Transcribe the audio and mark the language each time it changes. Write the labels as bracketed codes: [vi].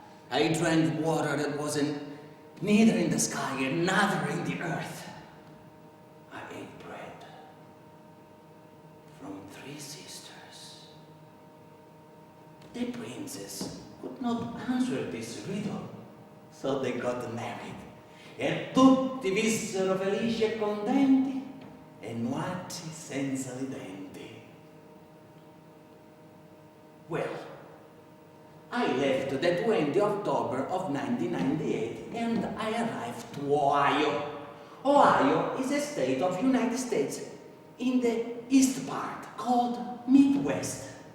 [en] I drank water that wasn't neither in the sky and neither in the earth. I ate bread from 3 sisters. The princess could not answer this riddle, so they got married. [it] E tutti vissero felici e contenti e nuaci senza i denti. [en] Well, I left the 20th October of 1998 and I arrived to Ohio. Ohio is a state of United States in the east part called Midwest.